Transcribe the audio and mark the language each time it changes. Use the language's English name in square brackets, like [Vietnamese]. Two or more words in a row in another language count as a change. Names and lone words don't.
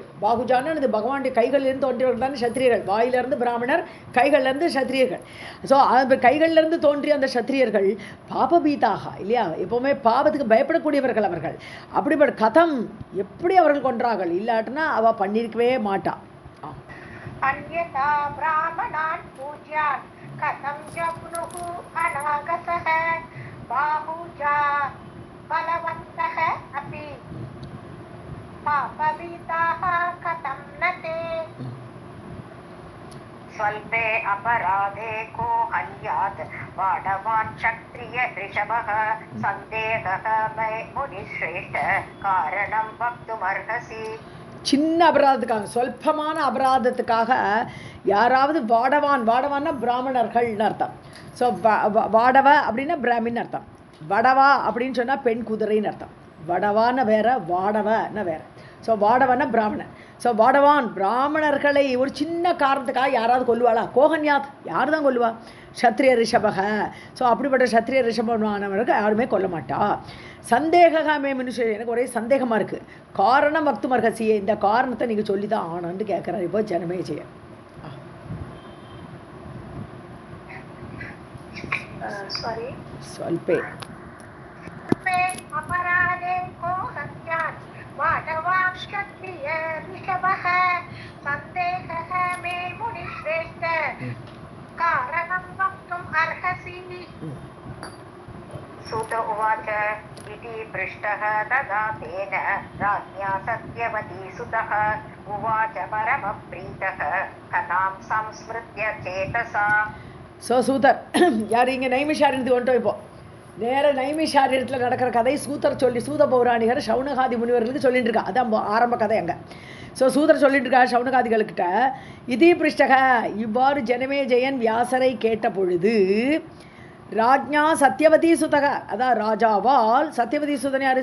[Tamil] பாகுஜானது பகவானுடைய கைகளிலிருந்து தோன்றியவர்கள் தான் சத்திரியர்கள். வாயிலிருந்து பிராமணர், கைகளிலிருந்து சத்திரியர்கள். ஸோ அந்த கைகளிலிருந்து தோன்றிய அந்த சத்திரியர்கள் பாபபீதாக இல்லையா, எப்போவுமே பாவத்துக்கு பயப்படக்கூடியவர்கள் அவர்கள். அப்படிப்பட்ட கதம் எப்படி அவர்கள் கொன்றார்கள்? இல்லாட்டினா அவ பண்ணியிருக்கவே மாட்டா. [Sanskrit] अन्यथा ब्राह्मणान् पूज्यान् कथं जग्नुः अनागसः बाहुजा बलवन्तः अपि पापभीताः कथं न ते. स्वल्पे अपराधे को हन्यात् वाडवान् क्षत्रिय ऋषभः सन्देहः मे मुनिश्रेष्ठ कारणं वक्तुमर्हसि. [Tamil] சின்ன அபராதத்துக்காக, சொல்பமான அபராதத்துக்காக யாராவது வாடவான்னா பிராமணர்கள்னு அர்த்தம். ஸோ வாடவ அப்படின்னா பிராமின்னு அர்த்தம். வடவா அப்படின்னு சொன்னால் பெண் குதிரைன்னு அர்த்தம். வடவான வேற, வாடவன்னா வேற. ஸோ வாடவன்னா பிராமணன். ஸோ வாடவான் பிராமணர்களை ஒரு சின்ன காரணத்துக்காக யாராவது கொல்லுவாளா? கோஹன்யாத், யார் தான் கொல்லுவா? [Sanskrit] क्षत्रिय ऋषभः. [Tamil] ஸோ அப்படிப்பட்ட சத்ரிய ரிஷபமானவருக்கு யாருமே கொல்ல மாட்டா. சந்தேகமே மனுஷன், எனக்கு ஒரே சந்தேகமாக இருக்குது. காரணம் வக்துமர்ஹசியே, இந்த காரணத்தை நீங்கள் சொல்லி தான் ஆனன்னு கேட்குறாரு இப்போ ஜனமேஜய. சொல்பே [Sanskrit] अपराधे को हन्यात् वाडवान् क्षत्रिय ऋषभः सन्देहः मे मुनिश्रेष्ठ कारणं वक्तुम् अर्हसि. सूत उवाच इति पृष्टः तदा तेन राज्ञा सत्यवती सुतः उवाच परमप्रीतः कथां संस्मृत्य चेतसा. [Tamil] ஸோ சூதர் யார் இங்கே நைமிஷாரண்யத்துக்கு வந்துட்டோம். இப்போ நேர நைமிஷாரண்யத்தில் நடக்கிற கதை சூதர் சொல்லி, சூத பௌராணிகர் சவுனகாதி முனிவர்களுக்கு சொல்லிட்டு இருக்கா. அதான் ஆரம்ப கதை அங்கே. ஸோ சூதர் சொல்லிட்டு இருக்கா சவுனகாதிகளுக்கிட்ட, [Sanskrit] इति पृष्टः, [Tamil] இவ்வாறு ஜனமேஜயன் வியாசரை கேட்ட பொழுது [Sanskrit] राज्ञा सत्यवती सुतः, [Tamil] அதான் ராஜாவால் சத்யவதி சுதன் யார்?